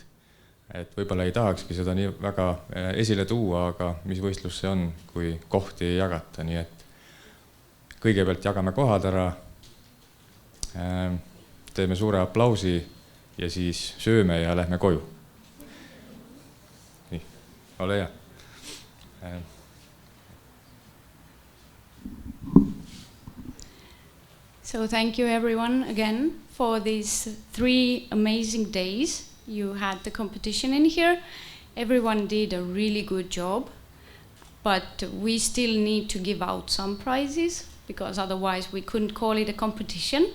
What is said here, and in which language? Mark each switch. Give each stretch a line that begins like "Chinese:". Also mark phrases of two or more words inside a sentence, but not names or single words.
Estonian: Et võib-olla ei tahakski seda nii väga esile tuua, aga mis võistlus see on, kui kohti ei jagata. Nii et kõigepealt jagame kohad ära, teeme suure aplausi ja siis sööme ja lähme koju. Nii, ole hea.
English: So thank you everyone again for these 3 amazing days. You had the competition in here. Everyone did a really good job, but we still need to give out some prizes because otherwise we couldn't call it a competition.